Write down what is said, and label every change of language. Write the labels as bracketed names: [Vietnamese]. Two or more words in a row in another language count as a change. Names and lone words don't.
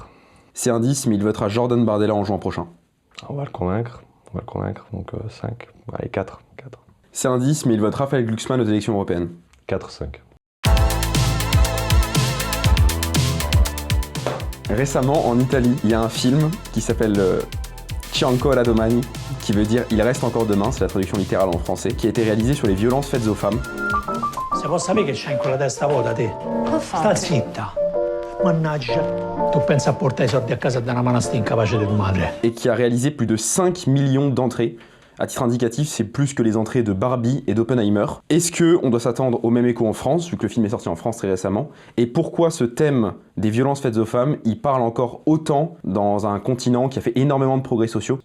[French] C'est un 10, mais il votera Jordan Bardella en juin prochain. On va le convaincre. Donc 5. Allez, 4. C'est un 10, mais il vote Raphaël Glucksmann aux élections européennes. 4, 5. Récemment, en Italie, il y a un film qui s'appelle C'è ancora domani, qui veut dire Il reste encore demain, c'est la traduction littérale en français, qui a été réalisé sur les violences faites aux femmes. [Italian] Se può sapere che c'hai ancora la testa vuota, te? Sta zitta. Mannaggia. Tu pensi a portare i soldi a casa da una manastia incapace di tua madre. [French] Et qui a réalisé plus de 5 millions d'entrées. À titre indicatif, c'est plus que les entrées de Barbie et d'Oppenheimer. Est-ce qu'on doit s'attendre au même écho en France, vu que le film est sorti en France très récemment? Et pourquoi ce thème des violences faites aux femmes, il parle encore autant dans un continent qui a fait énormément de progrès sociaux?